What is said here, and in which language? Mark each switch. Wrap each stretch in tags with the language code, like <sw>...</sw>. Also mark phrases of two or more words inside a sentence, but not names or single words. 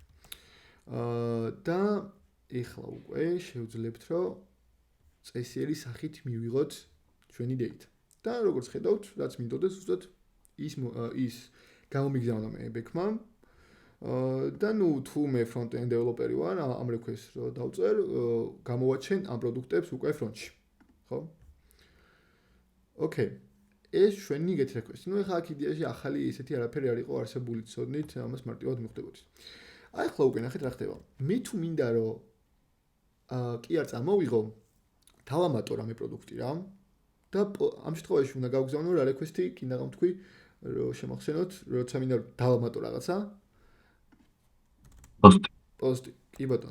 <ka>და ეხლა უკვე შევძლებთ, რომ წესიერი სახით მივიღოთ ჩვენი data. და როგორც ხედავთ, რაც მინდოდეს ზუსტად ის გამომიგზავნა მე back-მა. და ნუ თუ მე</ka> <en>front-end developer-</en> <ka>ი ვარ, ამ request-ს რო დავწერ, გამოვაჩენ ამ პროდუქტებს უკვე front-ში. ხო? ოკეი. ეს ჩვენი</ka> <en>get request.</en> <ka>ნუ ეხლა აქ იდეაში ახალი ესეთი არაფერი არ იყო არსებული, ცოდნით, ამას მარტივად მივხვდებოდით. აი ახლა უკვე ნახეთ რა ხდება. მე თუ მინდა რომ კი არ წამოვიღო, დავამატო რამე პროდუქტი რა და ამ შემთხვევაში უნდა გავგზავნო რა request-ი, კიდე გამთქვი, რომ შემახსენოთ, როცა მინდა დავამატო რაღაცა post კი ბატონო.</ka>